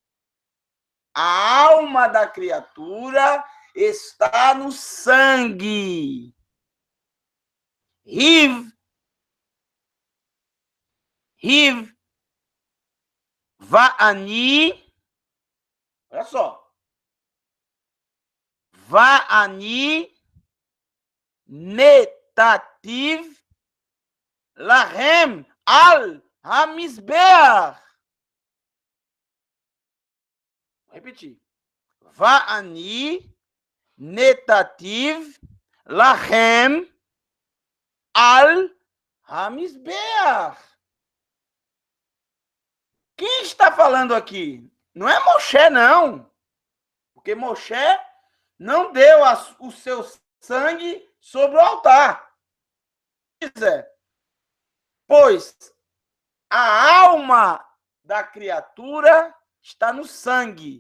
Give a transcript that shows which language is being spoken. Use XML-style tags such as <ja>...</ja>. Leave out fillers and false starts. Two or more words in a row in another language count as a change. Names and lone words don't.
<pt>A alma da criatura está no sangue. Riv, Va'ani, olha só.</pt> <he>ואני נתתיו להם על המזבח.</he> <pt>Vou repetir.</pt> <he>ואני נתתיו להם על המזבח.</he> <pt>Quem está falando aqui? Não é Moshe, não. Porque Moshe não deu o seu sangue sobre o altar. Pois a alma da criatura está no sangue.</pt>